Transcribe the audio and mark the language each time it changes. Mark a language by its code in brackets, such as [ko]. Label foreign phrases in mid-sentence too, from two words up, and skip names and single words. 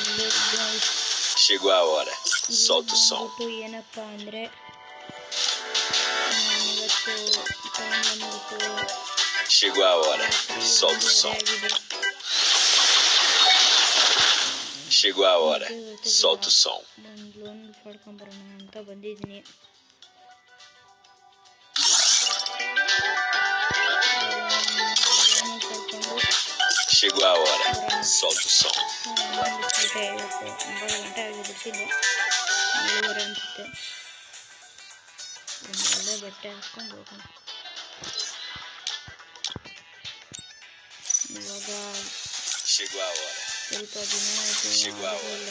[pt] Chegou a hora. Solta o som. [kn] ಏನಪ್ಪ ಅಂದರೆ ನಾನಿವತ್ತು ಟೈಮ್ ಬಂದ್ಬಿಟ್ಟು [pt] Chegou a hora. Solta o som. Chegou a hora. Solta o som. [kn] ಒಂದು ಲೋನ್ ಪಡ್ಕೊಂಬರೋಣ ಅಂತ ಬಂದಿದ್ದೀನಿ. [pt] Chegou a hora. Solta o som. [kn] ಬಿಟ್ಬಿಟ್ಟೆ ಇವತ್ತು 9 ಗಂಟೆ ಆಗಿ ಬಿಡ್ತಿದ್ದೆ 7:30 ಅನಿಸುತ್ತೆ. ಒಂದು ಒಳ್ಳೆ ಬಟ್ಟೆ ಹಾಕ್ಕೊಂಡು ಹೋಗೋಣ. ಇವಾಗ ಸ್ವಲ್ಪ ದಿನ ಆಯಿತು ಆಗಿರಲಿಲ್ಲ.